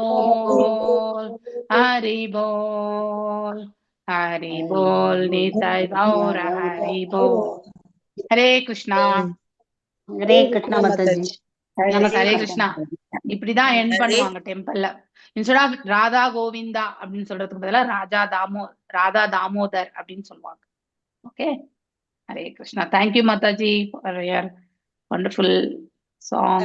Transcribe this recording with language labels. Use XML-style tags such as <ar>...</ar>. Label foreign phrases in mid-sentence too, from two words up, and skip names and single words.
<bn>বোল নিতাই গৌর হরি বোল.</bn> <sa>हरे कृष्णा</sa> <hi>माताजी.</hi> <ta>நமக்கு</ta> <sa>हरे कृष्णा.</sa> <ta>இப்படிதான் எண்ட் பண்ணுவாங்க டெம்பிள்ல.</ta> <en>instead of</en> <ta>ராதா கோவிந்தா அப்படின்னு சொல்றதுக்கு பதிலா ராதா தாமோதர் அப்படின்னு சொல்லுவாங்க. ஓகே,</ta> <sa>हरे कृष्णा.</sa> <en>Thank you Mataji for your wonderful song.</en>